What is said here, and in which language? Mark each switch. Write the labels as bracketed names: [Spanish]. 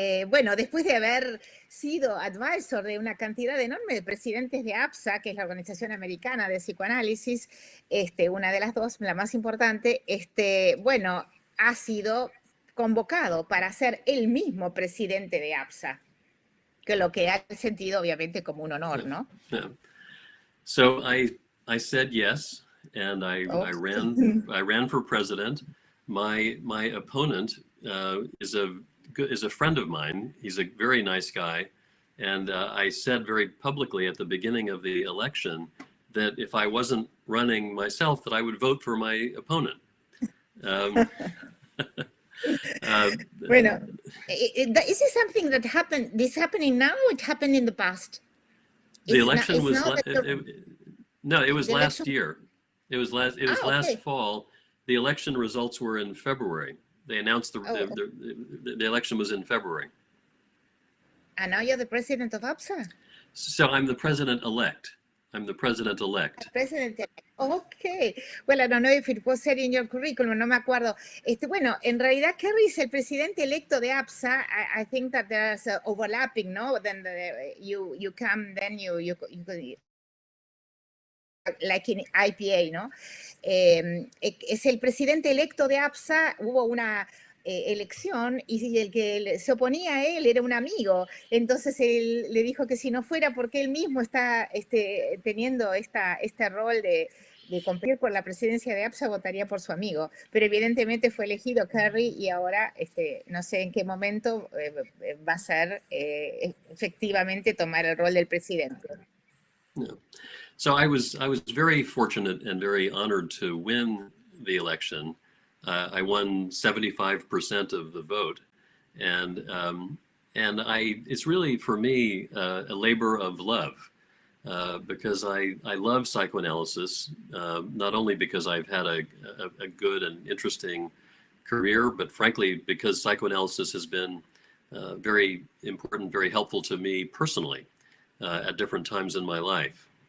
[Spanish] Bueno, después de haber sido advisor de una cantidad enorme de presidentes de APSA, que es la Organización Americana de Psicoanálisis, una de las dos, la más importante, bueno, ha sido convocado para ser el mismo presidente de APSA, que lo que ha sentido obviamente como un honor, ¿no? [English] Yeah. So I said yes, and I ran for president. My opponent is a friend of mine. He's a very nice guy, and I said very publicly at the beginning of the election that if I wasn't running myself, that I would vote for my opponent. Bueno, is this something that happened? This happening now? Or it happened in the past? The election was no, it was last year. It was last fall. The election results were in February. They announced the election was in February. And now you're the president of APSA? So I'm the president-elect. I'm the president-elect. President. Okay. Well, I don't know if it was said in your curriculum, [Spanish] no me acuerdo. Bueno, en realidad, Kerry es el presidente electo de APSA. [English] I think that there's overlapping, no? Then you come, then you like in IPA, ¿no? [Spanish] Es el presidente electo de APSA. Hubo una elección y el que se oponía a él era un amigo. Entonces él le dijo que si no fuera porque él mismo está teniendo este rol de competir por la presidencia de APSA, votaría por su amigo. Pero evidentemente fue elegido Kerry y ahora no sé en qué momento va a ser efectivamente tomar el rol del presidente. [English] Yeah. So I was very fortunate and very honored to win the election. I won 75% of the vote, and it's really for me a labor of love because I love psychoanalysis, not only because I've had a good and interesting career, but frankly because psychoanalysis has been very important, very helpful to me personally at different times in my life.